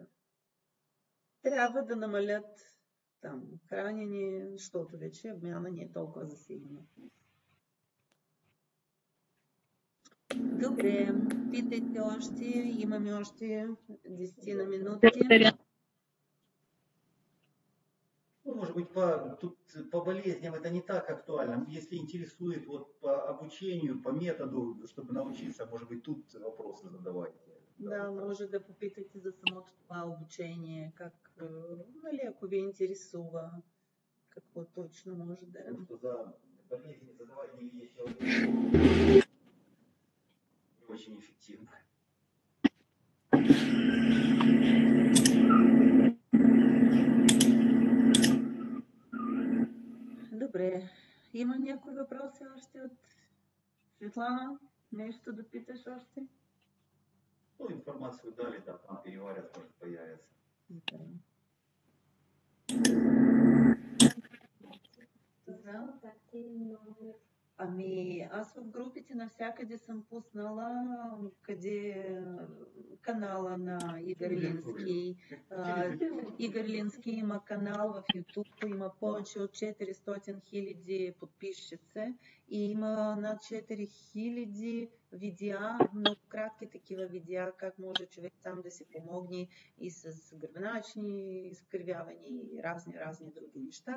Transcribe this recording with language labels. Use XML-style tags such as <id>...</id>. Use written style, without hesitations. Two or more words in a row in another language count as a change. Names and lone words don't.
<bg>Трябва да намалят там хранене, защото вече обмяна не е толкова засилена. Добре, питайте още. Имаме още 10 на минути.</bg> <ru>Может быть, по болезням это не так актуально. Если интересует вот по обучению, по методу, чтобы научиться, может быть, тут вопросы задавать.</ru> <bg>Да, може да попитате за самото това обучение, как, нали, ако ви интересува, какво точно може да е.</bg> <ru>Просто за болезни задавать не видя человека не очень эффективно.</ru> <bg>Добре. Има някои въпроси още от Светлана? Нещо да питаш още?</bg> <ru>Ну, информацию дали, да, там переварят, может появится. Да.</ru> <bg>Ами, аз в групите навсякъде съм пуснала къде канала на Игор Лински. Игор Лински има канал в YouTube, има повече от 400 000 подписчици и има над 4000 видеа, много кратки такива видеа, как може човек сам да си помогне и с гръбначни изкривявания и разни други неща.</bg>